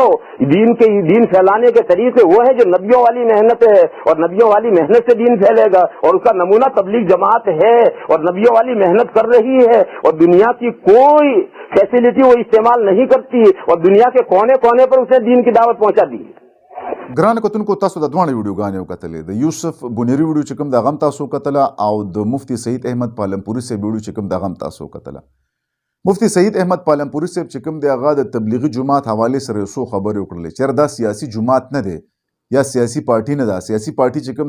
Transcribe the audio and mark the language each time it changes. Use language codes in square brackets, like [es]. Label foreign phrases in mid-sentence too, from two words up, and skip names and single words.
[ur] دین پھیلانے کے طریقے وہ ہے جو نبیوں والی محنت ہے، اور نبیوں والی محنت سے دین پھیلے گا. اور اسکا نمونہ تبلیغ جماعت ہے اور نبیوں والی محنت کر رہی ہے، اور دنیا کی کوئی فیسیلیٹی وہ استعمال نہیں کرتی، اور دنیا کے کونے کونے پر اسنے دین کی دعوت پہنچا دی. [ps] ګران کتونکو تاسو د دوه ویډیوګانې وکتلې د یوسف بنيري ویډیو چې کوم د غم تاسو وکتله او د مفتی سعید احمد پالنپوري صاحب ویډیو چې کوم د غم تاسو وکتله مفتی سعید احمد پالنپوري صاحب چې کوم د هغه د تبلیغي جماعت حواله سره یو څو خبرې وکړلې چې دا سیاسي جماعت نه دی یا سیاسي پارټي نه ده سیاسي پارټي چې کوم